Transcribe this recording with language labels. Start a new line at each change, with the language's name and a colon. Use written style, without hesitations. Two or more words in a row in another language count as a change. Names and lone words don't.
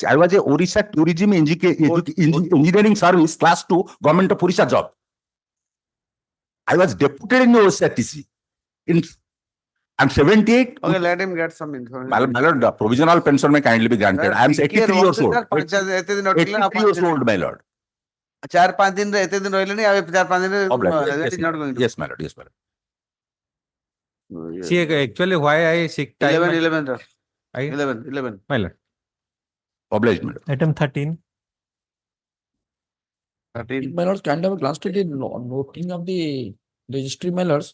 English: I was a Orissa Tourism Engineering Service class 2 government of Orissa job. I was deputed in the OSRTC. I'm 78. Okay, let him get some information. My lord, the provisional pension may kindly be granted. I am 83 years old. 83 years old, my lord.
Odia: 4-5 ଦିନ ରେ ଏତେ ଦିନ ରହଲେନି ଆ 4-5 ଦିନ
English: Yes, my lord. Yes, my lord. See, actually, why I seek time. 11. My lord. Obliged, my lord. Item 13. My lords, kind of a glance to the noting of the registry, my lords.